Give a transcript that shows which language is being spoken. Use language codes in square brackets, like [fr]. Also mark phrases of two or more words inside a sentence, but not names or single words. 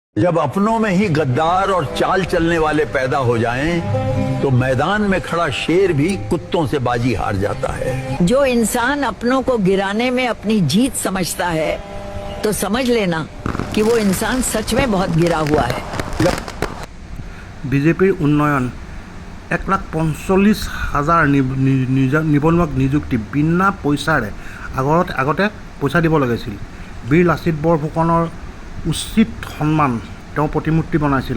[hi] जब अपनों में ही गद्दार और चाल चलने वाले पैदा हो जाएं, तो मैदान में खड़ा शेर भी कुत्तों से बाजी हार जाता है। जो इंसान अपनों को गिराने में अपनी जीत समझता है, तो समझ लेना कि वो इंसान सच में बहुत गिरा हुआ है। [as] বিজেপিৰ উন্নয়ন 1,45,000 নিবনুৱাক নিযুক্তি বিনা পইচাৰে আগতে পইচা দিব লাগিছিল। বীৰ লাচিত বৰফুকনৰ উচিত সন্মান তেওঁ প্ৰতিমূৰ্তি বনাইছিল।